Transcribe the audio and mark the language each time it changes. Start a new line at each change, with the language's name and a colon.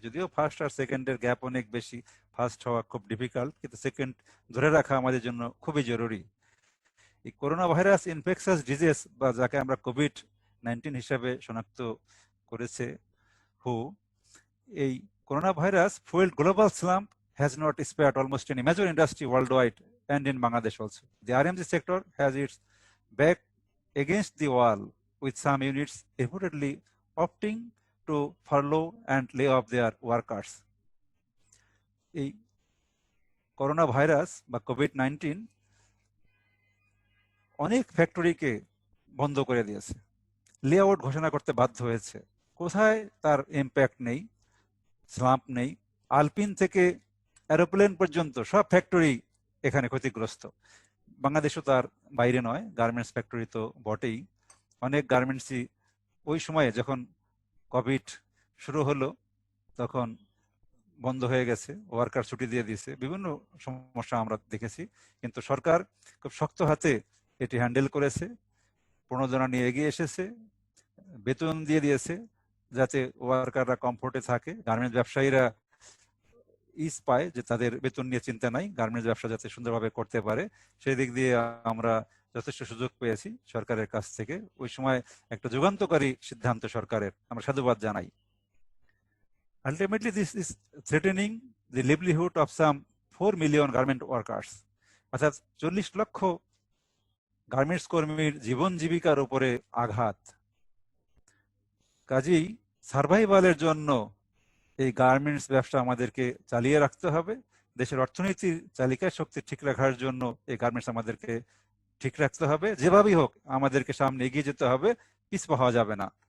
Bangla: যদিও ফার্স্ট আর সেকেন্ডের গ্যাপ অনেক বেশি, ফার্স্ট হওয়া খুব ডিফিকাল্ট, কিন্তু সেকেন্ড ধরে রাখা আমাদের জন্য খুবই জরুরি। এই করোনা ভাইরাস ইনফেকশাস ডিজিজ বা যাকে আমরা কোভিড-19 হিসাবে শনাক্ত করেছে হু, এই corona virus fuelled global স্লাম্প
English: has not spared almost any major industry worldwide and in Bangladesh also. The RMG sector has its back against the wall, with some units reportedly opting to furlough and lay off their workers.
Bangla: এই corona virus বা COVID-19 অনেক ফ্যাক্টরিকে বন্ধ করে দিয়েছে, লে out ঘোষণা করতে বাধ্য হয়েছে। কোথায় তার ইম্প্যাক্ট নেই, স্লাম্প নেই, আলপিন থেকে এরোপ্লেন পর্যন্ত সব ফ্যাক্টরি এখানে ক্ষতিগ্রস্ত। বাংলাদেশও তার বাইরে নয়, গার্মেন্টস ফ্যাক্টরি তো বটেই, অনেক গার্মেন্টসই ওই সময়ে যখন কোভিড শুরু হলো তখন বন্ধ হয়ে গেছে, ওয়ার্কার ছুটি দিয়ে দিয়েছে, বিভিন্ন সমস্যা আমরা দেখেছি, কিন্তু সরকার খুব শক্ত হাতে এটি হ্যান্ডেল করেছে, প্রণোদনা নিয়ে এগিয়ে এসেছে, বেতন দিয়ে দিয়েছে যাতে ওয়ার্কাররা কমফোর্টে থাকে, গার্মেন্টস ব্যবসায়ীরা ইস পায় যে তাদের বেতন নিয়ে চিন্তা নাই, গার্মেন্টস ব্যবসা যাতে সুন্দরভাবে করতে পারে সেই দিক দিয়ে আমরা যথেষ্ট সুযোগ পেয়েছি সরকারের কাছ থেকে। ওই সময় একটা যুগান্তকারী সিদ্ধান্ত সরকারের, আমরা সাধুবাদ জানাই।
English: Ultimately, this is threatening the livelihood of some 4 million garment workers.
Bangla: অর্থাৎ 40 লক্ষ গার্মেন্টস কর্মীর জীবন জীবিকার উপরে আঘাত। কাজেই সার্ভাইভালের জন্য এই গার্মেন্টস ব্যবসা আমাদেরকে চালিয়ে রাখতে হবে। দেশের অর্থনীতির চালিকা শক্তি ঠিক রাখার জন্য এই গার্মেন্টস আমাদেরকে ঠিক রাখতে হবে, যেভাবেই হোক আমাদেরকে সামনে এগিয়ে যেতে হবে, পিছপা হওয়া যাবে না।